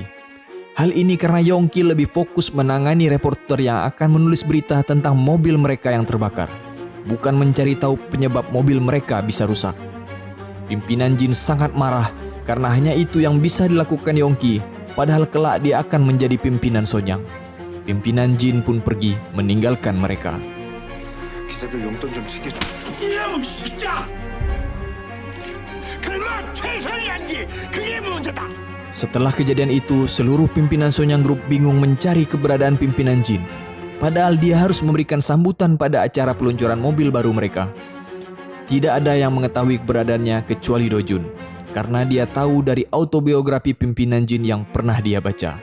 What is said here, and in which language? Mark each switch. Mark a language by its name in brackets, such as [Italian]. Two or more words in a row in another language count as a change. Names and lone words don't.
[Indonesian] Hal ini karena Yongki lebih fokus menangani reporter yang akan menulis berita tentang mobil mereka yang terbakar, bukan mencari tahu penyebab mobil mereka bisa rusak. Pimpinan Jin sangat marah karena hanya itu yang bisa dilakukan Yongki, padahal kelak dia akan menjadi pimpinan Sonyang. Pimpinan Jin pun pergi meninggalkan mereka. [Korean] 기자들 용돈 좀 챙겨줘. [Indonesian] Setelah kejadian itu, seluruh pimpinan Sonyang Group bingung mencari keberadaan pimpinan Jin. Padahal dia harus memberikan sambutan pada acara peluncuran mobil baru mereka. Tidak ada yang mengetahui keberadaannya kecuali Dojun, karena dia tahu dari autobiografi pimpinan Jin yang pernah dia baca.